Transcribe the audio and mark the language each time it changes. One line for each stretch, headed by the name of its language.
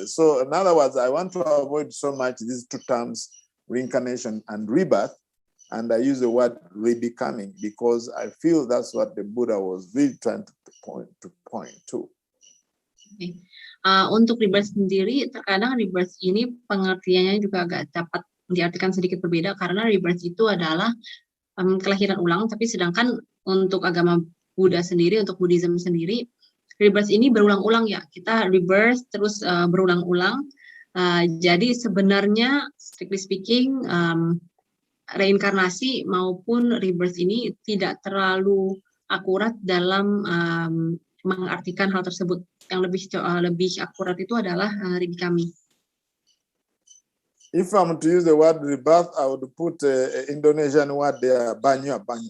English: So in other words, I want to avoid so much these two terms, reincarnation and rebirth, and I use the word rebecoming, because I feel that's what the Buddha was really trying to point to. Okay.
Indonesian: Untuk rebirth sendiri, terkadang rebirth ini pengertiannya juga agak dapat diartikan sedikit berbeda, karena rebirth itu adalah kelahiran ulang, tapi sedangkan untuk agama Buddha sendiri, untuk Buddhism sendiri, rebirth ini berulang-ulang ya, kita rebirth terus berulang-ulang. Jadi sebenarnya
English: strictly speaking,
Indonesian: reinkarnasi maupun rebirth ini tidak terlalu akurat dalam mengartikan hal tersebut. Yang lebih akurat itu adalah rebecoming.
English: If I'm to use the word rebirth, I would put an Indonesian word there, banyak.